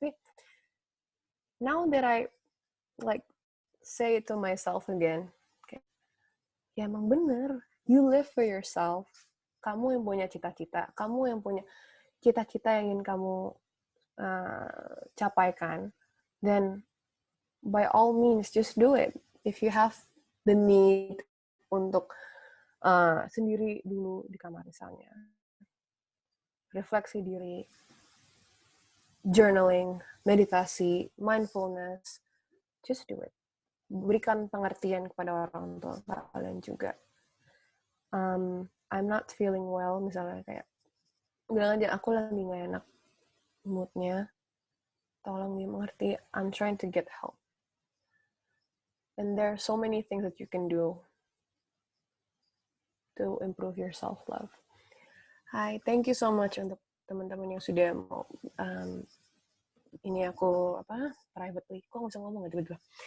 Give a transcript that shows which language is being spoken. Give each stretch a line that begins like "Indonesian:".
English: Tapi now that I like say it to myself again,
Indonesian: kayak, ya emang bener,
English: you live for yourself.
Indonesian: Kamu yang punya cita-cita, kamu yang punya cita-cita yang ingin kamu capaikan,
English: then by all means just do it. If you have the need
Indonesian: untuk sendiri dulu di kamar misalnya, refleksi diri,
English: journaling,
Indonesian: meditasi,
English: mindfulness, just do it.
Indonesian: Berikan pengertian kepada orang tua kalian juga.
English: I'm not feeling well,
Indonesian: misalnya kayak bilang aja, aku lagi gak enak moodnya, tolong dimengerti,
English: I'm trying to get help. And there are so many things that you can do to improve your self-love. Hi, thank you so much
Indonesian: untuk teman-teman yang sudah mau ini aku
English: privately,
Indonesian: kok nggak usah ngomong ya tiba-tiba.